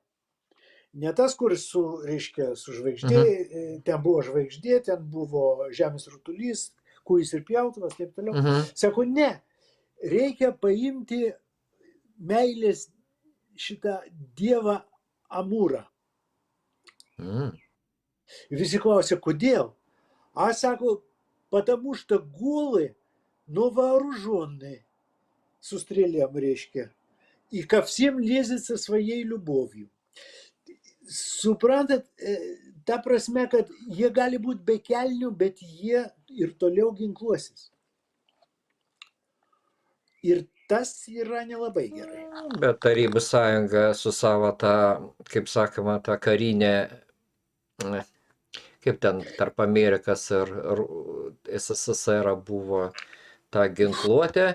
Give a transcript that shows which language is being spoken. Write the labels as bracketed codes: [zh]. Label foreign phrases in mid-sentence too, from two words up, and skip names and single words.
[lt] Ne tas, kur reiškia, su žvaigždė, ten buvo žvaigždė, ten buvo žemės rutulys, kūjis ir pjautuvas, taip toliau. Sako, ne, reikia paimti meilės šitą dievą Amūrą. Visi klausė, kodėl? Sako, [ru] потому что голы, но вооруженные, [lt] su strėlėm, reiškia, [ru] и ко всем лезет со своей любовью. [lt] Suprantat, ta prasme, kad jie gali būti be kelnių, bet jie ir toliau ginkluosis. Ir tas yra nelabai gerai. Bet Tarybų sąjunga su savo tą, kaip sakoma, tą karinę, kaip ten tarp Amerikas ir SSSR buvo ta ginkluotė.